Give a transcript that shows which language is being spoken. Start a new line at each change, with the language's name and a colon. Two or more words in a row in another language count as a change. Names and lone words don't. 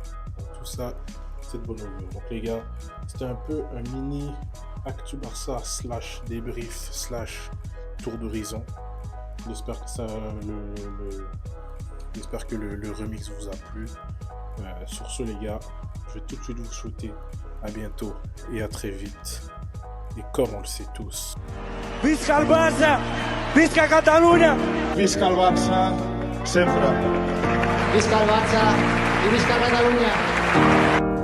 French: Donc, tout ça, c'est de bonne augure. Donc les gars, c'était un peu un mini Actu Barça / débrief / tour d'horizon. J'espère que le remix vous a plu. Sur ce les gars, je vais tout de suite vous souhaiter à bientôt et à très vite. Et comme on le sait tous,
Catalan: Visca el Barça! Visca Catalunya! Visca el Barça, sempre. Visca el Barça i visca Catalunya!